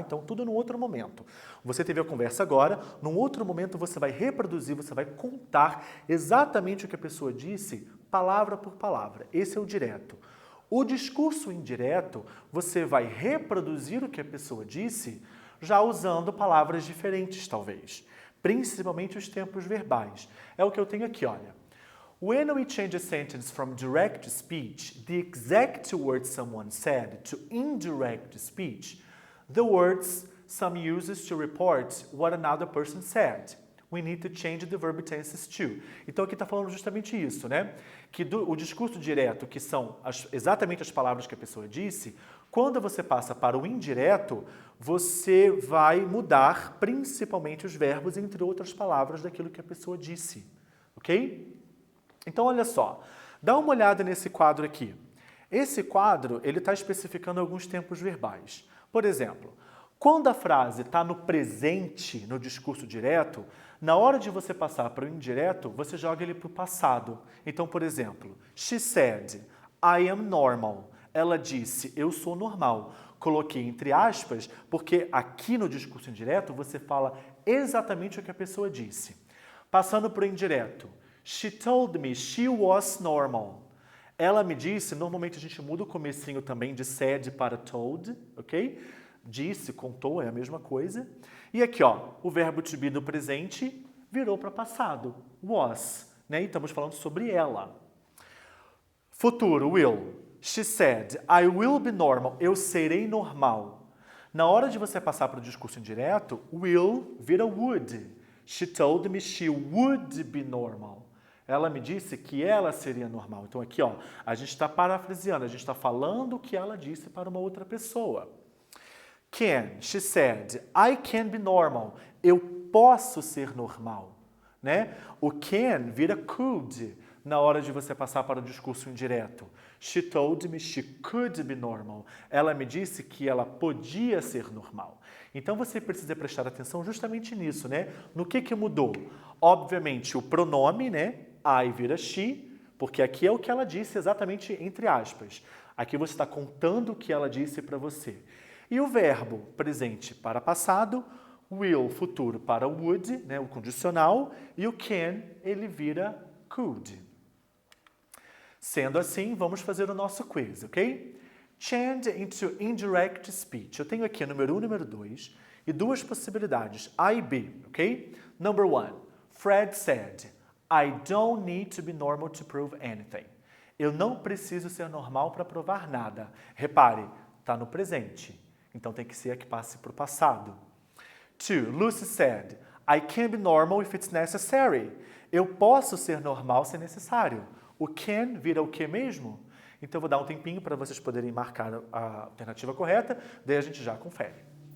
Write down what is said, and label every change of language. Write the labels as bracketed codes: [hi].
[pt] Então, tudo num outro momento. Você teve a conversa agora, num outro momento você vai reproduzir, você vai contar exatamente o que a pessoa disse, palavra por palavra. Esse é o direto. O discurso indireto, você vai reproduzir o que a pessoa disse, já usando palavras diferentes, talvez. Principalmente os tempos verbais. É o que eu tenho aqui, olha. [en] When we change a sentence from direct speech, the exact words someone said, to indirect speech, the words some uses to report what another person said. We need to change the verb tenses too. [pt] Então aqui está falando justamente isso, né? Que o discurso direto, que são exatamente as palavras que a pessoa disse, quando você passa para o indireto, você vai mudar principalmente os verbos, entre outras palavras, daquilo que a pessoa disse. Ok? Então olha só, dá uma olhada nesse quadro aqui. Esse quadro, ele está especificando alguns tempos verbais. Por exemplo, quando a frase está no presente, no discurso direto, na hora de você passar para o indireto, você joga ele para o passado. Então, por exemplo, [en] she said, I am normal. [pt] Ela disse, eu sou normal. Coloquei entre aspas, porque aqui no discurso indireto você fala exatamente o que a pessoa disse. Passando para o indireto, [en] she told me she was normal. [pt] Ela me disse, normalmente a gente muda o comecinho também de said para told, ok? Disse, contou, é a mesma coisa. E aqui, ó, o verbo to be no presente virou para passado, was, né? E estamos falando sobre ela. Futuro, will. [en] She said, I will be normal. [pt] Eu serei normal. Na hora de você passar para o discurso indireto, will vira would. [en] She told me she would be normal. [pt] Ela me disse que ela seria normal. Então aqui, ó, a gente está parafraseando, a gente está falando o que ela disse para uma outra pessoa. [en] Can, she said, I can be normal. [pt] Eu posso ser normal, né? O can vira could na hora de você passar para o discurso indireto. [en] She told me she could be normal. [pt] Ela me disse que ela podia ser normal. Então você precisa prestar atenção justamente nisso, né? No que mudou? Obviamente o pronome, né? I vira she, porque aqui é o que ela disse exatamente entre aspas. Aqui você está contando o que ela disse para você. E o verbo presente para passado, will, futuro para would, né, o condicional, e o can, ele vira could. Sendo assim, vamos fazer o nosso quiz, ok? [en] Change into indirect speech. [pt] Eu tenho aqui número 1 e número 2, e duas possibilidades, A e B, ok? [en] Number 1, Fred said, I don't need to be normal to prove anything. [pt] Eu não preciso ser normal para provar nada. Repare, está no presente. Então tem que ser a que passe para o passado. 2. [en] Lucy said, I can be normal if it's necessary. [pt] Eu posso ser normal se necessário. O can vira o que mesmo? Então eu vou dar um tempinho para vocês poderem marcar a alternativa correta, daí a gente já confere.